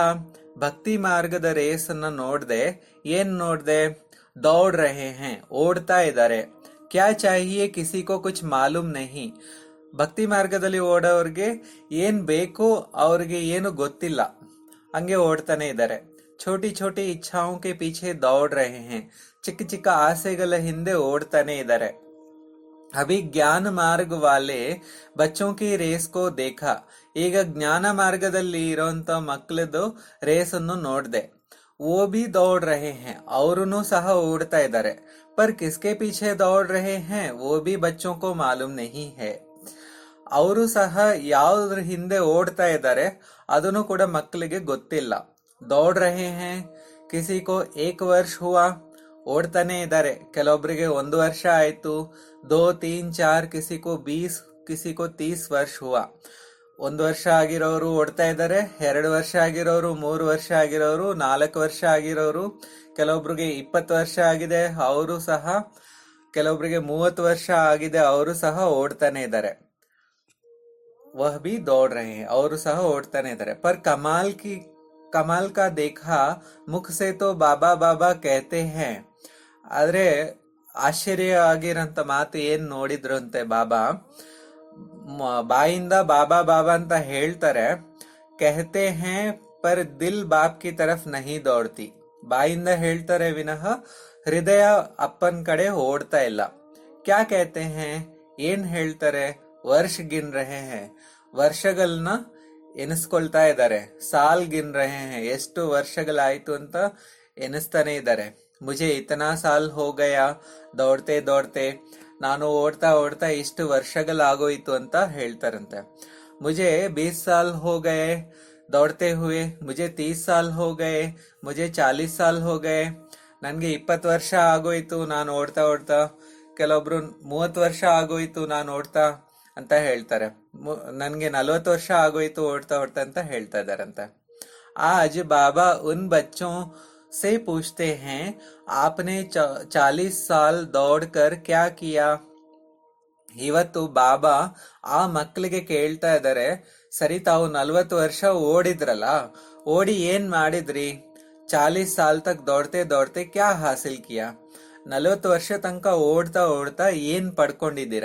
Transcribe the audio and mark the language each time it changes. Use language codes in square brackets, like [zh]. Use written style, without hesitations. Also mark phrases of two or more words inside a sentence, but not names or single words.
[kn] ಭಕ್ತಿ ಮಾರ್ಗದ ರೇಸ್ ಅನ್ನ ನೋಡ್ದೆ, ಏನ್ ನೋಡ್ದೆ? [hi] दौड़ रहे हैं, [kn] ಓಡ್ತಾ ಇದ್ದಾರೆ. [hi] क्या चाहिए किसी को कुछ मालूम नहीं. [kn] ಭಕ್ತಿ ಮಾರ್ಗದಲ್ಲಿ ಓಡೋರ್ಗೆ ಏನ್ ಬೇಕು ಅವ್ರಿಗೆ ಏನು ಗೊತ್ತಿಲ್ಲ, ಹಂಗೆ ಓಡ್ತಾನೆ ಇದ್ದಾರೆ. [hi] छोटी छोटी इच्छाओं के पीछे दौड़ रहे हैं. [kn] ಚಿಕ್ಕ ಚಿಕ್ಕ ಆಸೆಗಳ ಹಿಂದೆ ಓಡ್ತಾನೆ ಇದ್ದಾರೆ. [hi] अभी ज्ञान मार्ग वाले बच्चों की रेस को देखा. [kn] ಈಗ ಜ್ಞಾನ ಮಾರ್ಗದಲ್ಲಿ ಇರೋಂತ ಮಕ್ಕಳದು ರೇಸ್ ಅನ್ನು ನೋಡ್ದೆ. [hi] वो भी दौड़ रहे हैं, [kn] ಅವರೂ ಸಹ ಓಡ್ತಾ ಇದ್ದಾರೆ. [hi] पर किसके पीछे दौड़ रहे हैं वो भी बच्चों को मालूम नहीं है. [kn] ಅವರು ಸಹ ಯಾವ್ದ್ರ ಹಿಂದೆ ಓಡ್ತಾ ಇದ್ದಾರೆ ಅದನ್ನು ಕೂಡ ಮಕ್ಕಳಿಗೆ ಗೊತ್ತಿಲ್ಲ. [hi] दौड़ रहे हैं, किसी को एक वर्ष हुआ, [kn] ಓಡ್ತಾನೆ ಇದ್ದಾರೆ. ಕೆಲವೊಬ್ಬರಿಗೆ 1 ವರ್ಷ ಆಯ್ತು. [hi] 2, 3, 4, किसी को 20, किसी को 30 वर्ष हुआ. [kn] 1 ವರ್ಷ ಆಗಿರೋರು ಓಡ್ತಾ ಇದ್ದಾರೆ, 2 ವರ್ಷ ಆಗಿರೋರು, 3 ವರ್ಷ ಆಗಿರೋರು, 4 ವರ್ಷ ಆಗಿರೋರು, ಕೆಲವೊಬ್ರಿಗೆ 20 ವರ್ಷ ಆಗಿದೆ ಅವರು ಸಹ, ಕೆಲವೊಬ್ರಿಗೆ 30 ವರ್ಷ ಆಗಿದೆ ಅವರು ಸಹ ಓಡ್ತಾನೆ ಇದ್ದಾರೆ. [hi] वह भी दौड़ रहे हैं, [kn] ಅವರು ಸಹ ಓಡ್ತಾನೆ ಇದ್ದಾರೆ. [hi] पर कमाल का देखा, मुख से तो बाबा बाबा कहते हैं. [kn] ಆದ್ರೆ ಆಶ್ಚರ್ಯ ಆಗಿರಂತ ಮಾತು ಏನ್ ನೋಡಿದ್ರಂತೆ ಬಾಬಾ, ಬಾಯಿಂದ ಬಾಬಾ ಬಾಬಾ ಅಂತ ಹೇಳ್ತಾರೆ. [hi] कहते हैं पर दिल बाप की तरफ नहीं दौड़ती. [kn] ಬಾಯಿಂದ ಹೇಳ್ತಾರೆ ವಿನಃ ಹೃದಯ ಅಪ್ಪನ್ ಕಡೆ ಓಡ್ತಾ ಇಲ್ಲ. [hi] क्या कहते हैं, [kn] ಏನ್ ಹೇಳ್ತಾರೆ? [hi] वर्ष गिन रहे हैं, [kn] ವರ್ಷಗಳನ್ನ ಎನಿಸ್ಕೊಳ್ತಾ ಇದ್ದಾರೆ. [hi] साल गिन रहे हैं, [kn] ಎಷ್ಟು ವರ್ಷಗಳಾಯ್ತು ಅಂತ ಎನಿಸ್ತಾನೆ ಇದ್ದಾರೆ. [hi] मुझे इतना साल हो गया दौड़ते दौड़ते, [kn] ನಾನು ಓಡ್ತಾ ಓಡ್ತಾ ಇಷ್ಟು ವರ್ಷಗಳಾಗೋಯ್ತು ಅಂತ ಹೇಳ್ತಾರಂತೆ. [hi] ಮುಜೆ 20 साल हो गए दौड़ते हुए, मुझे 30 साल हो गए, मुझे 40 साल हो गए. [kn] ನನ್ಗೆ 20 ವರ್ಷ ಆಗೋಯ್ತು ನಾನು ಓಡ್ತಾ ಓಡ್ತಾ, ಕೆಲವೊಬ್ರು 30 ವರ್ಷ ಆಗೋಯ್ತು ನಾನು ಓಡ್ತಾ ಅಂತ ಹೇಳ್ತಾರೆ. ನನ್ಗೆ 40 ವರ್ಷ ಆಗೋಯ್ತು ಓಡ್ತಾ ಓಡ್ತಾ ಅಂತ ಹೇಳ್ತಾ ಇದಾರಂತೆ. [hi] आज बाबा उन बच्चों से पूछते हैं, आपने 40 साल दौड़कर क्या किया. [kn] ಇವತ್ತು ಬಾಬಾ ಆ ಮಕ್ಕಳಿಗೆ ಕೇಳ್ತಾ ಇದ್ದಾರೆ, ಸರಿ ತಾವು 40 ವರ್ಷ ಓಡಿದ್ರಲ್ಲ, ಓಡಿ ಏನ್ ಮಾಡಿದ್ರಿ? [hi] 40 साल तक दौड़ते दौड़ते क्या हासिल किया. [kn] 40 ವರ್ಷ ತನಕ ಓಡ್ತಾ ಓಡ್ತಾ ಏನ್ ಪಡ್ಕೊಂಡಿದ್ದೀರಾ?